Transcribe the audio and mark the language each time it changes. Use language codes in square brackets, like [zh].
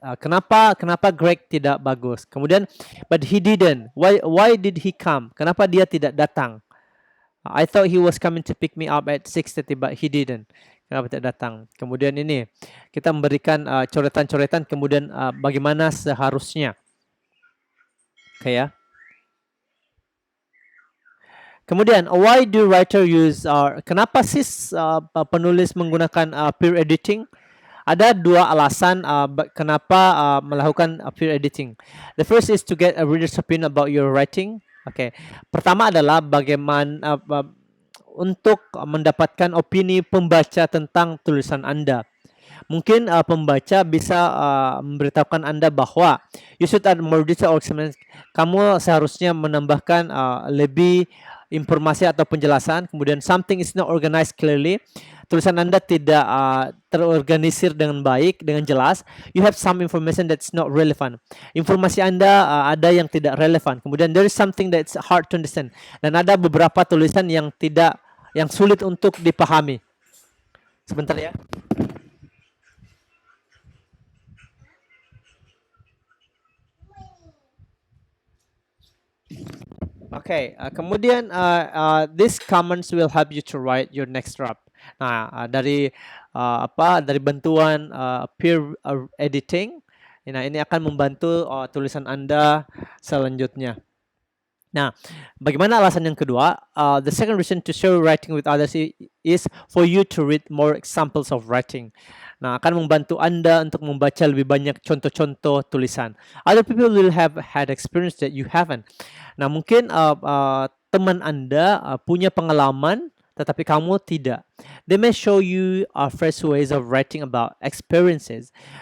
[id] Kenapa Greg tidak bagus? Kemudian, [en] but he didn't. Why did he come? [id] Kenapa dia tidak datang? [en] I thought he was coming to pick me up at 6:30, but he didn't. [id] Kenapa tidak datang? Kemudian ini kita memberikan coretan-coretan. Kemudian bagaimana seharusnya? Ya. Kemudian, [en] why do writer use [id] kenapa sih penulis menggunakan peer editing? Ada dua alasan kenapa melakukan peer editing. [en] The first is to get a reader's opinion about your writing. [id] Pertama adalah bagaimana untuk mendapatkan opini pembaca tentang tulisan Anda. Mungkin pembaca bisa memberitahukan Anda bahwa [en] you should add more detail or explanation. [id] Kamu seharusnya menambahkan lebih informasi atau penjelasan. Kemudian, [en] something is not organized clearly. [id] Tulisan Anda tidak terorganisir dengan baik, dengan jelas. [en] You have some information that's not relevant. [id] Informasi Anda ada yang tidak relevan. Kemudian, [en] there is something that's hard to understand. [id] Dan ada beberapa tulisan yang sulit untuk dipahami. Sebentar ya. Kemudian [en] these comments will help you to write your next draft. [id] Nah, dari bantuan peer editing, ini akan membantu tulisan Anda selanjutnya. Nah, bagaimana alasan yang kedua? [en] The second reason to share writing with others is for you to read more examples of writing. [id] Nah, akan membantu Anda untuk membaca lebih banyak contoh-contoh tulisan. [en] Other people will have had experience that you haven't. [id] Nah, mungkin teman Anda punya pengalaman tetapi kamu tidak. [en] They may show you fresh ways of writing about experiences.